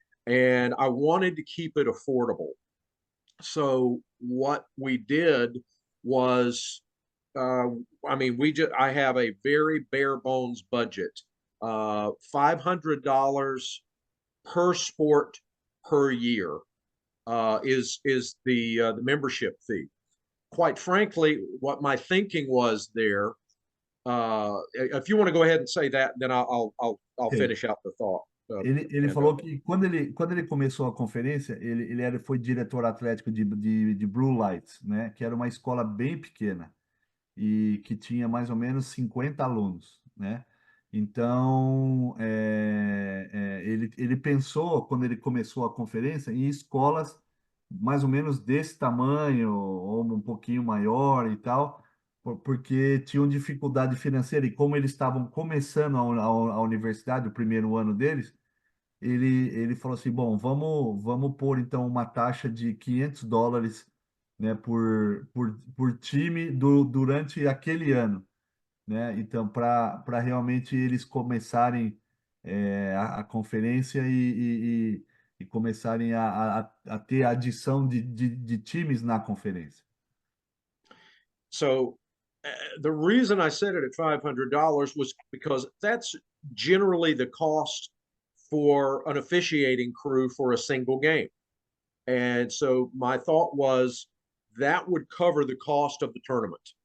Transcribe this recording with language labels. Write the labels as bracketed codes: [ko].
[en] And I wanted to keep it affordable. So what we did was, uh, I mean, I have a very bare bones budget, $500 per sport per year is the membership fee. Quite frankly, what my thinking was there. If you want to go ahead and say that, then I'll Okay. finish out the thought. [pt] Ele [en] And [pt] falou que quando ele começou a conferência, foi diretor atlético de Blue Lights, né? Que era uma escola bem pequena e que tinha mais ou menos 50 alunos, né? Então, ele pensou, quando ele começou a conferência, em escolas mais ou menos desse tamanho, ou um pouquinho maior e tal, porque tinham dificuldade financeira, e como eles estavam começando a universidade, o primeiro ano deles, ele falou assim, bom, vamos pôr então uma taxa de US$ 500, né, por time durante aquele ano, né? Então, para realmente eles começarem a conferência e começarem a ter adição de times na conferência. [en] so the reason I set it at $500 was because that's generally the cost for an officiating crew for a single game. And so my thought was that would cover the cost of the tournament.